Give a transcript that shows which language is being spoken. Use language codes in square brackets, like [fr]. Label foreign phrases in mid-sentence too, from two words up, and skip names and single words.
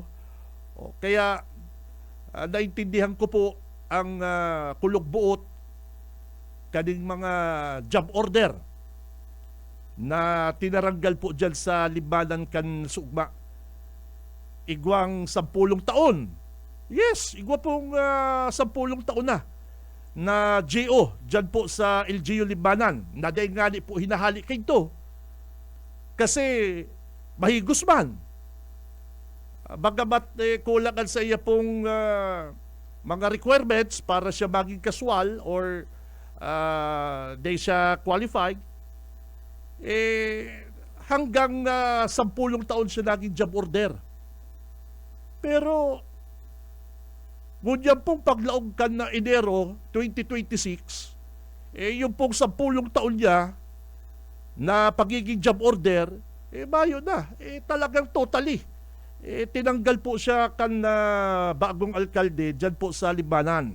[bik] Kaya, naintindihan ko po ang kulog buot kaning mga [en] job order [bik] na tinaranggal po dyan sa Libanan kan Sugma. Igwang 10 taon. Yes, igwa pong 10 taon na GO dyan po sa LGU Libanan. Naday nga po hinahali kay ito. Kasi mahigos man. Bagamat kulangan sa iya pong mga requirements para siya maging casual or di siya qualified, hanggang 10 taon siya naging [en] job order. [bik] Pero ngunyan pong paglaog kan na Enero 2026, yung pong 10 taon niya na pagiging [en] job order, [bik] mayo na. [tl] Talagang totally tinanggal po siya kan bagong alkalde dyan po sa Libanan.